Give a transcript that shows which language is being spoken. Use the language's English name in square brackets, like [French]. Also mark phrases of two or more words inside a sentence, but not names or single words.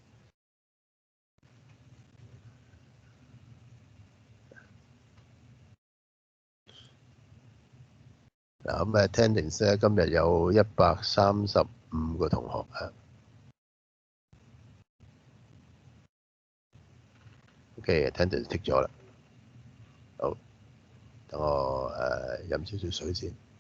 [Cantonese] 嗱咁attendance 咧，今日有135個同學啊。OK， [English] attendance take [Cantonese] 咗啦。好，等我飲少少水先。